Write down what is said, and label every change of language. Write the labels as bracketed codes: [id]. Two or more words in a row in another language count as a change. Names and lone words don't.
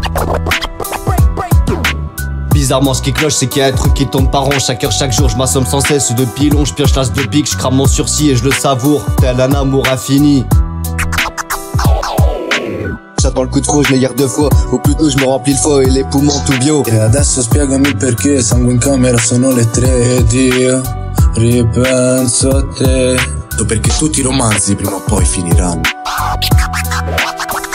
[fr] Bizarrement ce qui cloche c'est qu'il y a un truc qui tourne par rond. Chaque heure, chaque jour je m'assomme sans cesse de pilon. Je pioche l'as de pique, je crame mon sursis et je le savoure. Tel un amour infini. J'attends le coup de faux, je l'ai deux fois. Ou plutôt je me remplis le foie et les poumons tout bio. [it] E adesso spiegami il perché sangue in camera sono le 3 ed io ripenso a te. Perché tutti i romanzi prima o poi finiranno.